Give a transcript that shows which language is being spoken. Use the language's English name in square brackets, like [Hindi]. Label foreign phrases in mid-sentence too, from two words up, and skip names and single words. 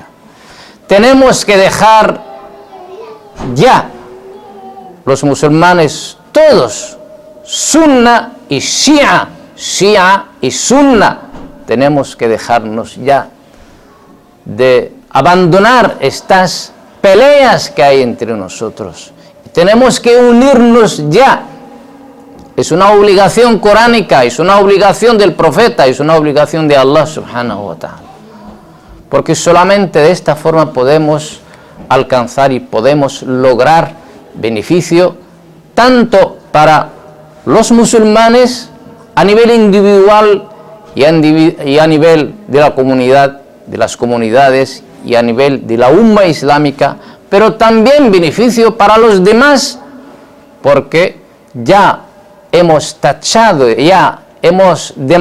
[Spanish] Tenemos que dejar ya los musulmanes todos, sunna y shia, shia y sunna, tenemos que dejarnos ya de abandonar estas peleas que hay entre nosotros. Tenemos que unirnos ya. Es una obligación coránica, es una obligación del profeta, es una obligación de [Arabic] الله سبحانه وتعالى. [Spanish] Porque solamente de esta forma podemos alcanzar y podemos lograr beneficio tanto para los musulmanes a nivel individual y a nivel de la comunidad, de las comunidades y a nivel de la umma islámica, pero también beneficio para los demás, porque ya hemos tachado, ya hemos